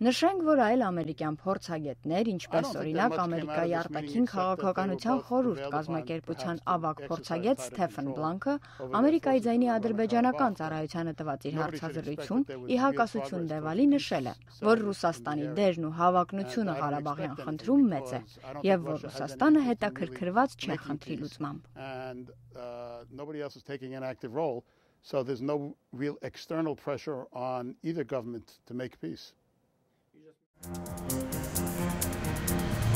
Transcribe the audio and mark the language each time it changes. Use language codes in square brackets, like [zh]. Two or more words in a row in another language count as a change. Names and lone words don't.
[hy] Նշենք, որ այլ ամերիկյան փորձագետներ, ինչպես օրինակ Ամերիկայի արտաքին քաղաքականության խորհուրդ կազմակերպության ավագ փորձագետ Ստեֆեն Բլանկը, Ամերիկայի ձայնի ադրբեջանական ծառայությանը տված իր հարցազրույցում ի հակասություն Դևալի նշել է, որ Ռուսաստանի դերն ու հավակնությունը Ղարաբաղյան խնդրում մեծ է, եւ որ Ռուսաստանը հետաքրքրված չէ խնդրի լուծմամբ։ [en] So there's no real external pressure on either government to make peace.